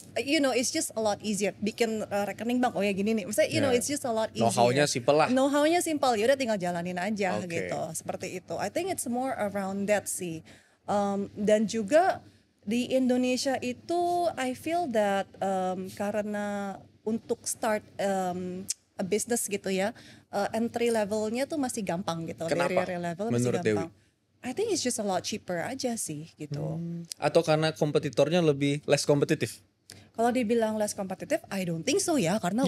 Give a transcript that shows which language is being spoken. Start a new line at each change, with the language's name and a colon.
English: You know, it's just a lot easier.
Indonesian: Bikin rekening bank, ya gini nih. Misalnya,
English: you know, it's just a lot easier.
Indonesian: Know-how-nya simple lah. Know-how-nya simple, ya udah tinggal jalanin aja
English: Okay.
Indonesian: gitu. Seperti itu.
English: I think it's more around that
Indonesian: sih. Dan juga di Indonesia itu
English: I feel that
Indonesian: karena untuk
English: start a business
Indonesian: gitu ya, entry levelnya tuh masih gampang gitu. Kenapa? Area level masih Menurut Dewi? gampang.
English: I think it's just a lot cheaper
Indonesian: aja sih gitu. Atau karena kompetitornya lebih less kompetitif? Kalau dibilang less kompetitif,
English: I don't think so
Indonesian: ya, karena